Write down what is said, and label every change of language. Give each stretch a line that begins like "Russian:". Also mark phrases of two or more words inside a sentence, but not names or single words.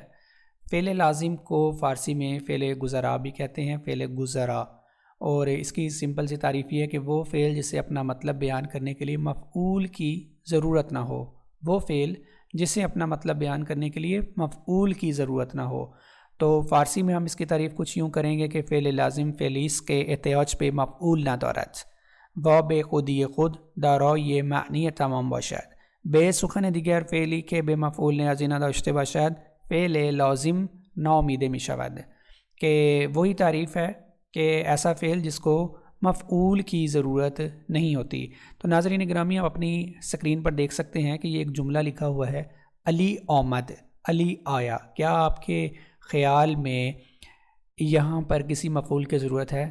Urdu: فعل لازم کو فارسی میں فعل گزرا بھی کہتے ہیں، فعل گزرا، اور اس کی سمپل سی تعریف یہ ہے کہ وہ فعل جسے اپنا مطلب بیان کرنے کے لیے مفعول کی ضرورت نہ ہو، وہ فعل جسے اپنا مطلب بیان کرنے کے لیے مفعول کی ضرورت نہ ہو۔ تو فارسی میں ہم اس کی تعریف کچھ یوں کریں گے کہ
Persian: فعل لازم فعل اس کے احتیاج پہ مفعول نہ دارد و بے خودی خود دارای معنی تمام باشد، به سخن دیگر فعلی که به مفعول نیازی نداشته باشد فعل لازم نامیده می شود،
Urdu: کہ وہی تعریف ہے کہ ایسا فعل جس کو مفعول کی ضرورت نہیں ہوتی۔ تو ناظرین گرامی، آپ اپنی سکرین پر دیکھ سکتے ہیں کہ یہ ایک جملہ لکھا ہوا ہے، علی آمد، علی آیا۔ کیا آپ کے خیال میں یہاں پر کسی مفعول کی ضرورت ہے؟